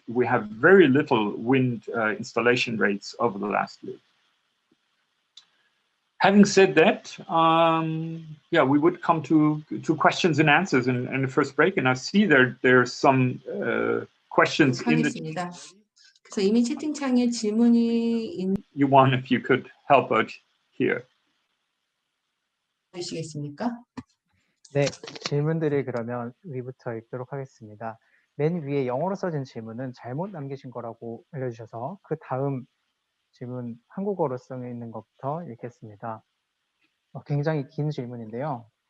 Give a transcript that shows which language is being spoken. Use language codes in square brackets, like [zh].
[en] We have very little wind installation rates over the last year. Having said that, yeah, we would come to questions and answers in the first break, and I see there's some questions in the. [ko] 그래서 이미 채팅창에 질문이 [en] Yuan, if you could help out here. [ko] 주시겠습니까? 네, 질문들을 그러면 위부터 읽도록 하겠습니다. 맨 위에 영어로 써진 질문은 잘못 남기신 거라고 알려주셔서 그 다음 질문 한국어로 써 있는 것부터 읽겠습니다. 굉장히 긴 질문인데요.